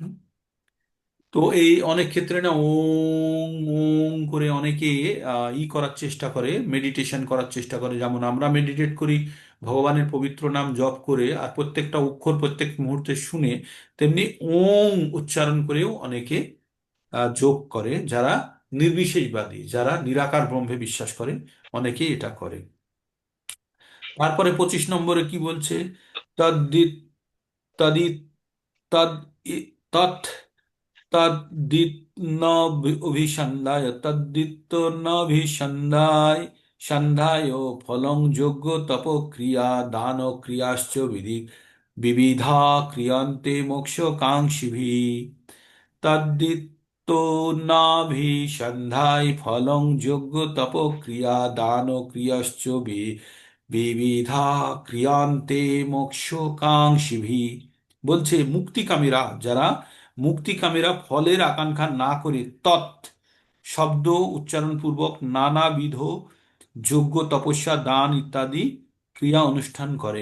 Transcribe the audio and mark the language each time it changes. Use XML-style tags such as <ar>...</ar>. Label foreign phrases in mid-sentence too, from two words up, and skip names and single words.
<bn>তো এই অনেক ক্ষেত্রে না ওং ওং করে অনেকে করার চেষ্টা করে, মেডিটেশন করার চেষ্টা করে, যেমন আমরা মেডিটেট করি ভগবানের পবিত্র নাম জপ করে আর প্রত্যেকটা অক্ষর প্রত্যেক মুহূর্তে শুনে, তেমনি ওং উচ্চারণ করেও অনেকে যোগ করে, যারা নির্বিশেষবাদী, যারা নিরাকার ব্রহ্মে বিশ্বাস করে, অনেকেই এটা করে। তারপরে 25 নম্বরে কি বলছে?</bn> <sa>তদ্দিত তদিত তদ তৎ তদ্দিত ন অভিসন্ধায় তদ্দিত ন অভিসন্ধায় সন্ধায় ফলং যোগ্য তপ ক্রিয়া দান ক্রিয়াশ্চ বিবিধা ক্রিয়ন্তে মোক্ষ কাঙ্ক্ষিভি। তদ্দিত নাভিসন্ধায় ফলং যোগ্য তপ ক্রিয়া দান ক্রিয়াশ্চ বিবিধা ক্রিয়ান্তে মোক্ষ কাঙ্ক্ষিভি।</sa> <bn>বলছে মুক্তিকামীরা ফলের আকাঙ্ক্ষা না করে তৎ শব্দ উচ্চারণ পূর্বক নানাবিধ যজ্ঞ তপস্যা দান ইত্যাদি ক্রিয়া অনুষ্ঠান করে।</bn>